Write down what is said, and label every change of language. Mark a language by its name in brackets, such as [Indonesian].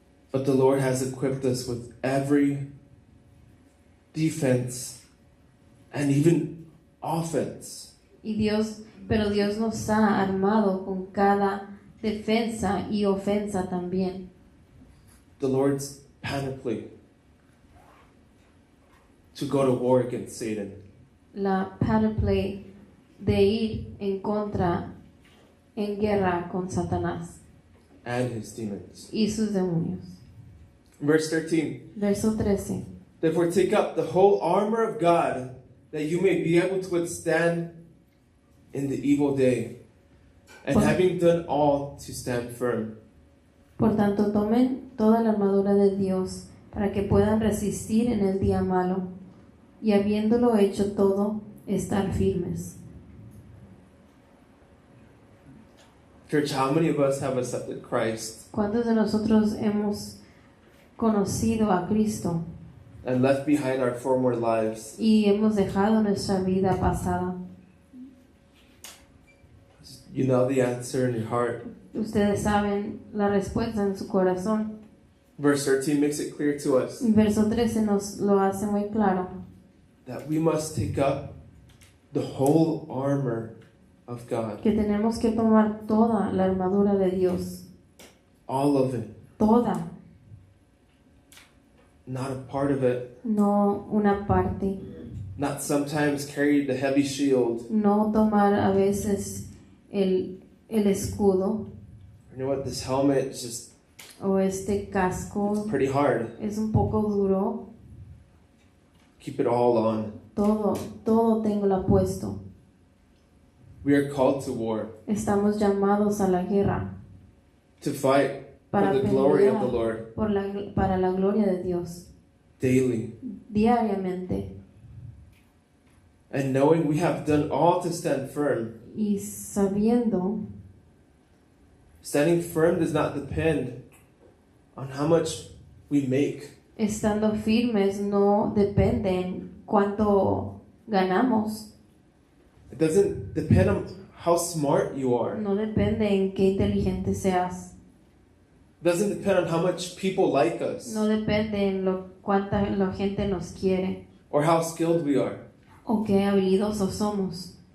[English] But the Lord has equipped us with every defense and even offense. [Spanish] Pero Dios nos ha armado con cada defensa y ofensa también. [English] The Lord's panoply to go to war against Satan. [Spanish] La panoply de ir en guerra con Satanás [English] And his demons. [Spanish] y sus demonios. [English] Verse 13. [Spanish] Verso 13. [English] Therefore take up the whole armor of God, that you may be able to withstand in the evil day, and having done all, to stand firm. [Spanish] Por tanto, tomen toda la armadura de Dios para que puedan resistir en el día malo, y habiéndolo hecho todo, estar firmes. [English] Church, how many of us have accepted Christ [Spanish] ¿Cuántos de nosotros hemos conocido a Cristo [English] and left behind our former lives? [Spanish] y hemos dejado nuestra vida pasada? [English] You know the answer in your heart. [Spanish] Ustedes saben la respuesta en su corazón. [English] Verse 13 makes it clear to us [Spanish] Verso 13 nos lo hace muy claro, [English] that we must take up the whole armor of God. [Spanish] que tenemos que tomar toda la armadura de Dios, [English] All of it. [Spanish] toda, [English] Not a part of it. [Spanish] no una parte, [English] Not sometimes carry the heavy shield. [Spanish] no tomar a veces el escudo [English] You know what? This helmet is just [Spanish] o este casco, [English] pretty hard. [Spanish] es un poco duro. [English] Keep it all on. [Spanish] Todo tengo la puesto. [English] We are called to war, [Spanish] Estamos llamados a la guerra [English] to fight for [Spanish] para [English] the glory of the [Spanish] pelear [English] Lord [Spanish] para la gloria de Dios [English] daily. [Spanish] diariamente. [English] And knowing we have done all to stand firm. [Spanish] Y sabiendo, [English] Standing firm does not depend on how much we make. [Spanish] estando firmes, no depende en cuánto ganamos, [English] It doesn't depend on how smart you are. [Spanish] no depende en qué inteligente seas, [English] It doesn't depend on how much people like us [Spanish] no depende en cuánta la gente nos quiere [English] or how skilled we are [Spanish] o qué habilidosos somos